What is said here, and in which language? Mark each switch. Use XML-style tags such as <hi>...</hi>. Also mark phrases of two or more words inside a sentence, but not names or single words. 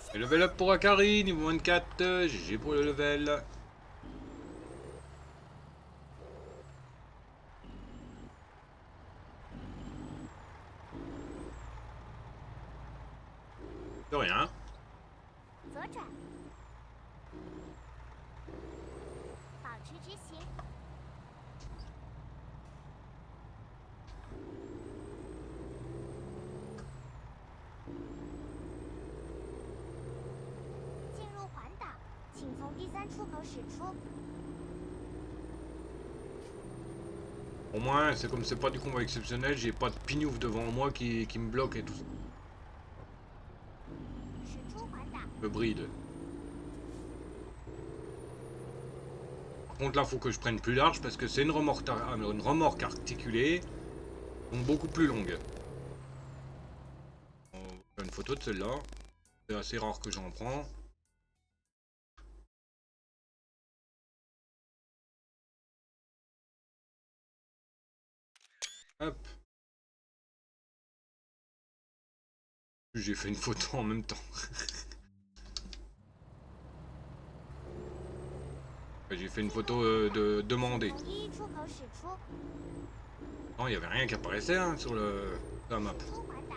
<fr>Et</fr> <en>level up</en> <fr>pour Akari, niveau 24, GG pour le level. De rien.</fr> <zh>左转，保持直行。进入环岛，请从第3出口驶出。</zh> <fr>Au moins, c'est comme c'est pas du combat exceptionnel, j'ai pas de pignouf devant moi qui me bloque et tout ça.</fr> <zh>驶出环岛，</zh> <fr>Me bride. Par contre là faut que je prenne plus large parce que c'est une remorque articulée, donc beaucoup plus longue. On va faire une photo de celle-là. C'est assez rare que j'en prends. Hop. J'ai fait une photo en même temps. J'ai fait une photo de demandée.</fr> <zh>从第1出口驶出。</zh> <fr>Non, il n'y avait rien qui apparaissait hein, sur la map.</fr> <zh>出环岛，</zh>